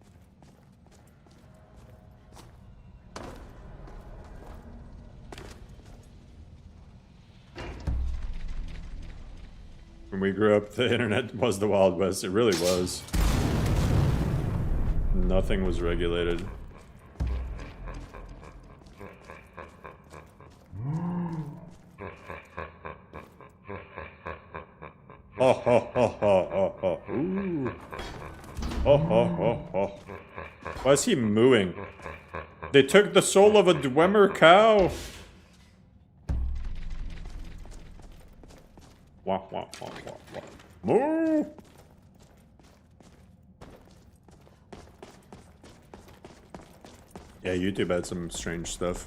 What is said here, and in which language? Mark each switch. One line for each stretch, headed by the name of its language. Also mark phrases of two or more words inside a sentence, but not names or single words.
English: When we grew up, the internet was the Wild West. It really was. Nothing was regulated. Oh, ho, ho, ho, ho, ho. Ooh. Oh, ho, ho, ho. Why is he mooing? They took the soul of a Dwemer cow. Wah, wah, wah, wah, wah. Moo! Yeah, YouTube had some strange stuff.